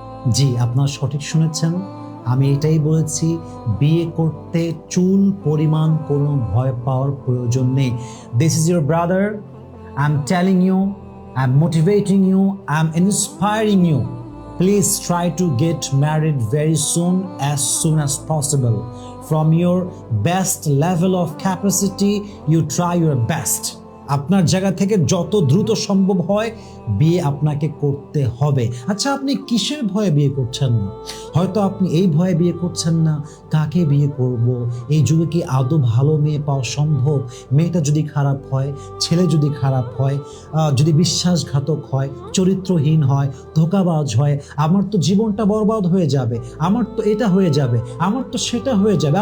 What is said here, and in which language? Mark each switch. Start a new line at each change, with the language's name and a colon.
Bangla: জি, আপনারা সঠিক শুনেছেন, আমি এটাই বলেছি, বিয়ে করতে চুল পরিমাণ কোনো ভয় পাওয়ার প্রয়োজন নেই।
English: This is your brother, I am telling you, I am motivating you, I am inspiring you. Please try to get married very soon as possible. From your best level of capacity, you try your best.
Bangla: আপনার জায়গা থেকে যত দ্রুত সম্ভব হয় বিয়ে আপনাকে করতে হবে। আচ্ছা, আপনি কিসের ভয়ে বিয়ে করছেন না? হয়তো আপনি এই ভয়ে বিয়ে করছেন না, কাকে বিয়ে করব, এই যুগে কি আদৌ ভালো মেয়ে পাওয়া সম্ভব, মেয়েটা যদি খারাপ হয়, ছেলে যদি খারাপ হয়, যদি বিশ্বাসঘাতক হয়, চরিত্রহীন হয়, ধোঁকাবাজ হয়, আমার তো জীবনটা বরবাদ হয়ে যাবে, আমার তো এটা হয়ে যাবে, আমার তো সেটা হয়ে যাবে।